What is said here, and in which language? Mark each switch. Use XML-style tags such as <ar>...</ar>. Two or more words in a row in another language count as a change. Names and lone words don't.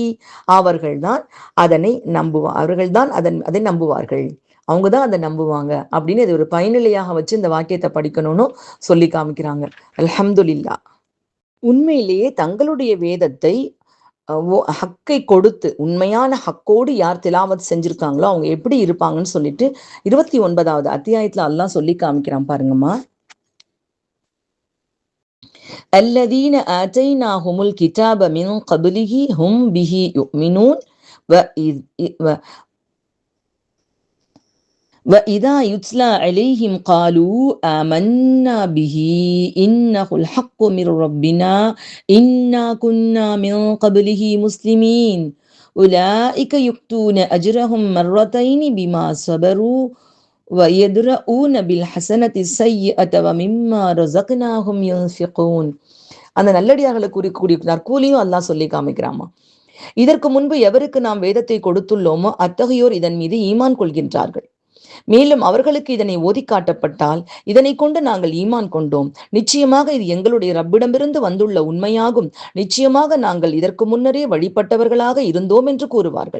<ta>அவர்கள்தான் அதனை அவர்கள்தான் அதை நம்புவார்கள், அவங்க தான் அதை நம்புவாங்க அப்படின்னு இது ஒரு பயனிலையாக வச்சு இந்த வாக்கியத்தை படிக்கணும்னு சொல்லி காமிக்கிறாங்க. அல்ஹம்துலில்லாஹ். உண்மையிலேயே தங்களுடைய வேதத்தை ஹக்கை கொடுத்து உண்மையான ஹக்கோடு யார் திலாவத் செஞ்சிருக்காங்களோ அவங்க எப்படி இருப்பாங்கன்னு சொல்லிட்டு 29வது அத்தியாயத்துல அல்லாஹ் சொல்லி காமிக்கிறான் பாருங்கம்மா.</ta> <ar>الذين آتيناهم الكتاب من قبله هم به يؤمنون وإذا يتلى عليهم قالوا آمنا به إنه الحق من ربنا إنا كنا من قبله مسلمين أولئك يؤتون أجرهم مرتين بما صبروا ويدرؤون بالحسنة السيئة ومما رزقناهم ينفقون.</ar> <ta>அந்த நல்லடியார்களை கூறக்கூடிய நற்கூலியும் அல்லாஹ் சொல்லி காமிக்கிறாமா. இதற்கு முன்பு எவருக்கு நாம் வேதத்தை கொடுத்துள்ளோமோ அத்தகையோர் இதன் மீது ஈமான் கொள்கின்றார்கள். மேலும் அவர்களுக்கு இதனை ஓதி காட்டப்பட்டால் இதனை கொண்டு நாங்கள் ஈமான் கொண்டோம், நிச்சயமாக இது எங்களுடைய ரப்பிடமிருந்து வந்துள்ள உண்மையாகும், நிச்சயமாக நாங்கள் இதற்கு முன்னரே வழிபட்டவர்களாக இருந்தோம் என்று கூறுவார்கள்.</ta>